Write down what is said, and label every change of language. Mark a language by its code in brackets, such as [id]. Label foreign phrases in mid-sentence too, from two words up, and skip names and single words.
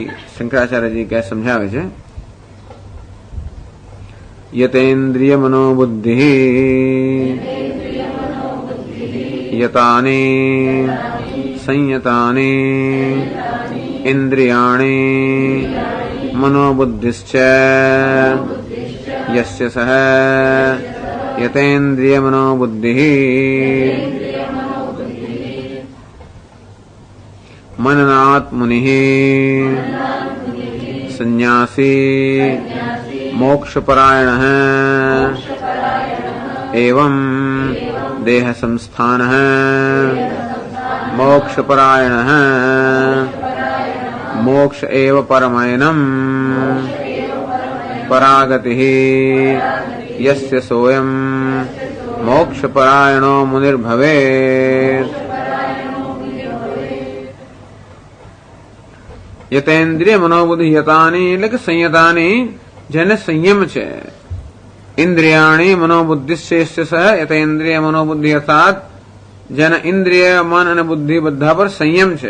[gu] શંકરાચાર્યજી કહે સમજાવે છે [sa] યતેન્દ્રિય મનોબુદ્ધિ યતાની સંયતાની ઇન્દ્રિયાણી મનોબુદ્ધિશ્ચ यस्य सह यतेन्द्रिय मनोबुद्धि मननात् मुनिः संन्यासी मोक्षपरायणः एवं देह संस्थानः मोक्षपरायणः मोक्ष एव परमयनम् परागतिः यस्य सोऽयं मोक्षपरायणो मुनिर्भवेत्. યતેન્દ્રિય મનોબુદ્ધિ યતાની [gu] એટલે કે સંયતાની જેને સંયમ છે. [sa] ઇન્દ્રિયાણી મનોબુદ્ધિશ્ચેષ્ય સહ યતેન્દ્રિય મનોબુદ્ધિ [gu] અર્થાત જેના ઇન્દ્રિય મન અને બુદ્ધિ બધા પર સંયમ છે.